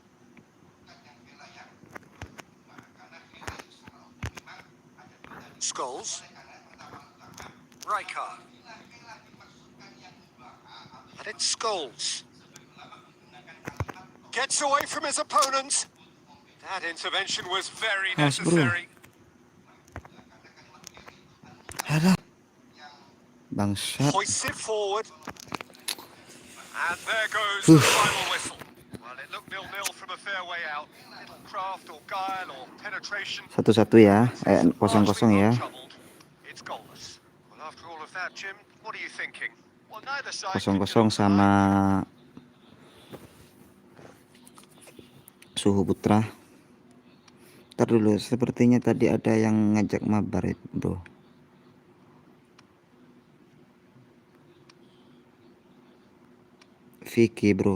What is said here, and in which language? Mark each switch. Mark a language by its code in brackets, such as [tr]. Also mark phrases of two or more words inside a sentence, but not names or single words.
[en] Scholes. Rijkaard. And it's Scholes. Gets away from his opponent. That intervention was very necessary. [id] Alah. Bangsat. [en] Hoists it forward. And there goes the final whistle. Well, it looked 0-0 from a fair way out. Little craft or guile or penetration. [id] 1-1 ya. 0-0 ya. [en] It's goalless. Well, after all of that, Jim, what are you thinking? Well, neither side [id] 0-0 sama Suhu Putra. Ntar dulu, sepertinya tadi ada yang ngajak mabar itu, bro. Vicky, bro.